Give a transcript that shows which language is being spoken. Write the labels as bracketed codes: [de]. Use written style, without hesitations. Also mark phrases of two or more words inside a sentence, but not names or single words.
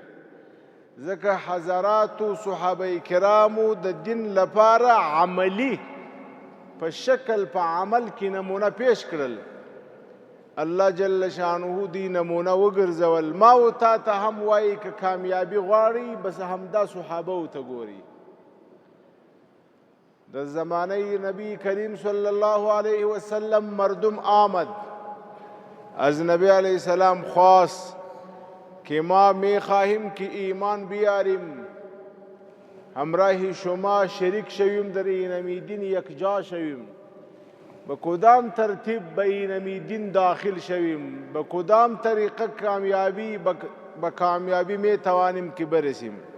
[ps] ځکه حضراتو صحابه کرامو د دین لپاره عملی په شکل په عمل کې نمونه پیش کړل. الله [ar] جل شانه [ps] دی نمونه وګرځول. ما و تا ته هم وایي که کامیابی غواړي بس همدا صحابه و ته ګوري. د زمانه [fa] نبی کریم [ar] صلی الله علیه وسلم [fa] مردم آمد، از نبی [ar] علیه السلام [fa] خواست که ما می خواهیم که ایمان بیاریم، همراه شما شریک شویم، در اینمی دین یک جا شویم. به کدام ترتیب به اینمی دین داخل شویم، به کدام طریقه به کامیابی می توانیم که برسیم.